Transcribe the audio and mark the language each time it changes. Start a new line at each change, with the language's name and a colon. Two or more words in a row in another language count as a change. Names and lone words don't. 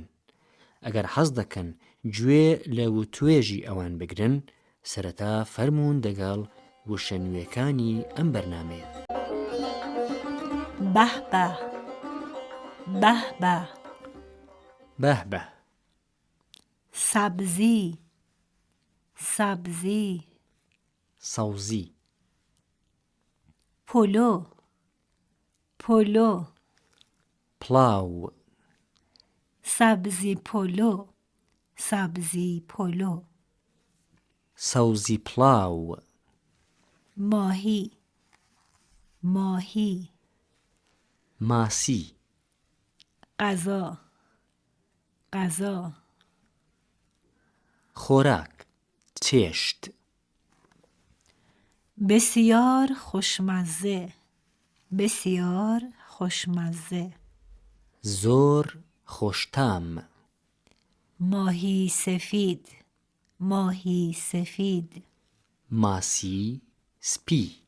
Central Kurdish: ئەگەر حەز دەکەن گوێ لە وتوێژی ئەوان بگرن، سەرەتا فەرموون دەگەڵ وشەنوێکانی ئەم بەرنامەیە.
Persian: بەهبە بەهبە
Central Kurdish: بەهبە
Persian: سەبزی سەبزی
Central Kurdish: سەوزی
Persian: پلو پلو
Central Kurdish: پڵاو
Persian: سەبزی پلو سەبزی پلو
Central Kurdish: سەوزی پڵاو
Persian: ماهی ماهی
Central Kurdish: ماسی
Persian: غذا غذا
Central Kurdish: خۆراک چێشت
Persian: بسیار خوشمزه بسیار خوشمزه
Central Kurdish: زۆر خۆشتام
Persian: ماهی سفید ماهی سفید
Central Kurdish: ماسی سپی